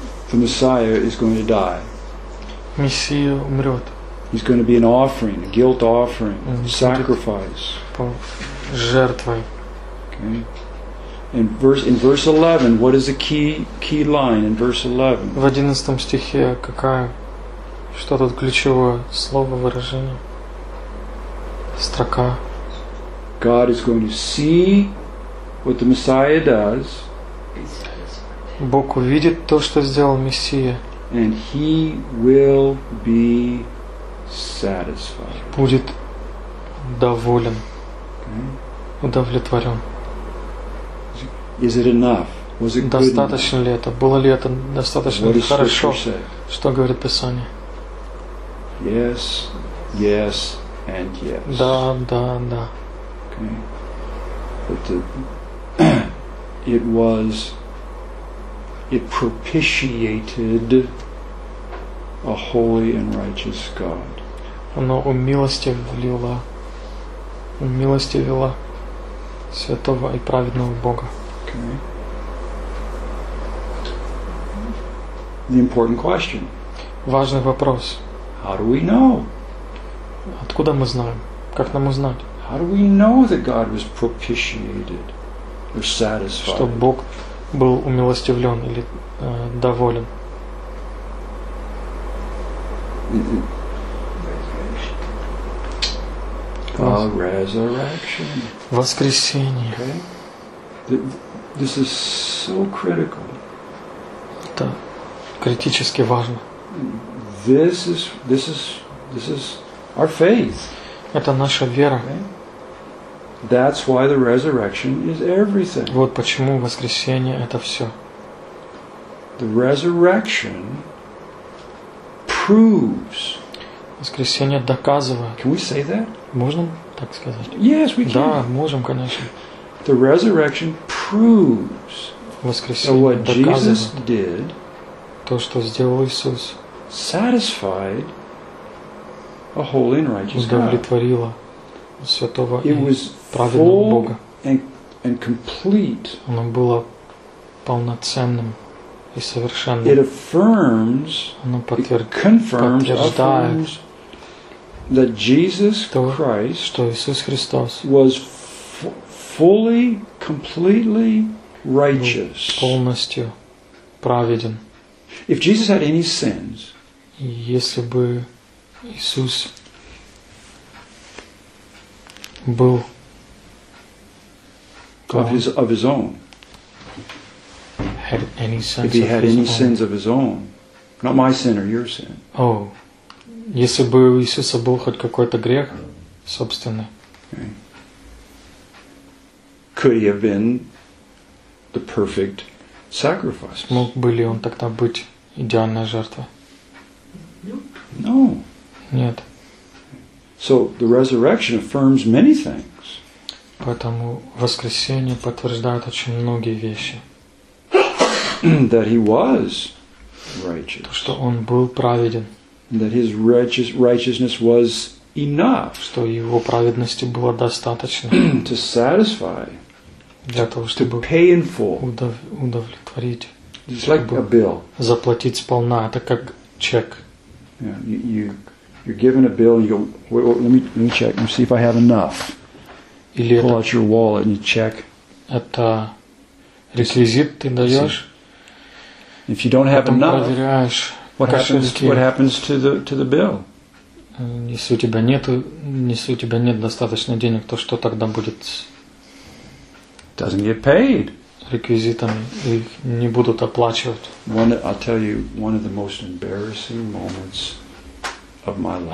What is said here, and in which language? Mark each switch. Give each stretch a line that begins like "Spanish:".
English: The Messiah is going to die.
Russian: Мессия умрет.
English: He's going to be an offering, a guilt offering, sacrifice.
Russian: Жертвой.
English: Okay. In verse 11, what is the key line in verse 11?
Russian: В 11 стихе какая? Что тут ключевое слово, выражение? Строка.
English: God is going to see what the Messiah does.
Russian: Бог увидит то, что сделал Мессия.
English: And he will be satisfied.
Russian: Будет доволен.
English: Okay.
Russian: Удовлетворен.
English: Is it enough? Was it
Russian: достаточно
English: good
Russian: ли это? Было ли это достаточно
English: what
Russian: хорошо? Что говорит Писание?
English: Yes, yes, and yes.
Russian: Да, да, да.
English: Okay. But it propitiated a holy and righteous God.
Russian: Оно умилостивило святого и праведного Бога.
English: Okay. The important question.
Russian: Важный вопрос.
English: How do we know?
Russian: Откуда мы знаем? Как нам узнать?
English: How do we know that God was propitiated or satisfied?
Russian: Что Бог был умилостивлен или доволен?
English: A resurrection.
Russian: Воскресение.
English: Okay. This is so critical.
Russian: Это критически важно.
English: This is our faith.
Russian: Это наша вера.
English: Okay? That's why the resurrection is everything.
Russian: Вот почему воскресение это все.
English: The resurrection proves.
Russian: Воскресение доказывает.
English: Can we say that?
Russian: Можно так сказать?
English: Yes, we can.
Russian: Да, можем, конечно.
English: The resurrection proves
Russian: воскресение
English: that what Jesus did,
Russian: то, что сделал Иисус,
English: satisfied a holy and righteous God.
Russian: Удовлетворило святого и праведного Бога.
English: And complete.
Russian: Оно было полноценным и совершенным.
English: It affirms,
Russian: оно
English: confirms that Jesus Christ,
Russian: что Иисус Христос,
English: was fully, completely righteous.
Russian: Полностью праведен.
English: If Jesus had any sins,
Russian: если бы Иисус был
English: of his own, had any sins, if he had any sins of his own, not my sin or your sin.
Russian: Oh, если бы у Иисуса был хоть какой-то грех собственный.
English: Could he have been the perfect sacrifice?
Russian: Мог бы ли он тогда быть идеальной жертвой?
English: No.
Russian: Нет.
English: So the resurrection affirms many things.
Russian: Поэтому воскресение подтверждает очень многие вещи.
English: That he was righteous.
Russian: То, что он был праведен.
English: That his righteousness was enough.
Russian: Что его праведности было достаточно.
English: To satisfy.
Russian: Для того, чтобы
English: pay in full.
Russian: Удовлетворить.
English: It's like a bill.
Russian: Заплатить сполна. Это как чек.
English: Yeah, you're given a bill. You go, wait, let me check and see if I have enough.
Russian: Или
English: pull out your wallet and you check.
Russian: Это реквизит ты даешь.
English: If you don't have enough, what happens to the bill?
Russian: Если у тебя нет достаточно денег, то что тогда будет?
English: Doesn't get paid.
Russian: Реквизитом их не будут оплачивать.
English: I'll tell you one of the most embarrassing moments of my life.